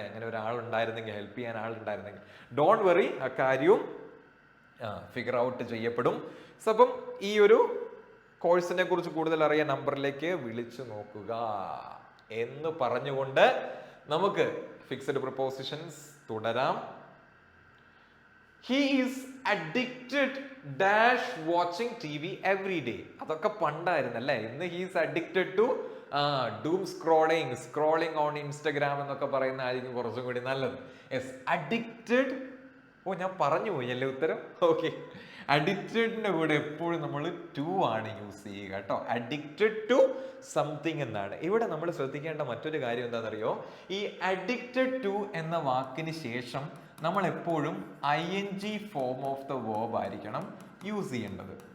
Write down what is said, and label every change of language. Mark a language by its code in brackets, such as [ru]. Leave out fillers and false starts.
[ml] അങ്ങനെ ഒരാളുണ്ടായിരുന്നെങ്കിൽ, ഹെൽപ്പ് ചെയ്യാൻ ആളുണ്ടായിരുന്നെങ്കിൽ. [en] don't worry, [ml] ആ കാര്യവും ഫിഗർ ഔട്ട് ചെയ്യപ്പെടും. സോ അപ്പം ഈ ഒരു കോഴ്സിനെ കുറിച്ച് കൂടുതൽ അറിയാൻ നമ്പറിലേക്ക് വിളിച്ചു നോക്കുക എന്ന് പറഞ്ഞുകൊണ്ട് നമുക്ക് ഫിക്സഡ് പ്രിപ്പോസിഷൻസ് തുടരാം. [en] He is addicted dash watching TV every day. [ml] അതൊക്കെ പണ്ടായിരുന്നല്ലേ. ഇന്ന് [en] he is addicted to doom scrolling on Instagram [ml] എന്നൊക്കെ പറയുന്ന ആയിരിക്കും കുറച്ചും കൂടി നല്ലത്. Yes, addicted. ഞാൻ പറഞ്ഞു പോയി അല്ലേ ഉത്തരം. ഓക്കെ, അഡിക്റ്റഡിന്റെ കൂടെ എപ്പോഴും നമ്മൾ ടു ആണ് യൂസ് ചെയ്യുക കേട്ടോ. അഡിക്റ്റഡ് ടു സംതിങ് എന്നാണ്. ഇവിടെ നമ്മൾ ശ്രദ്ധിക്കേണ്ട മറ്റൊരു കാര്യം എന്താണെന്നറിയോ? ഈ അഡിക്റ്റഡ് ടു എന്ന വാക്കിന് ശേഷം നമ്മൾ എപ്പോഴും ING form of the verb ആയിരിക്കണം യൂസ് ചെയ്യേണ്ടത്.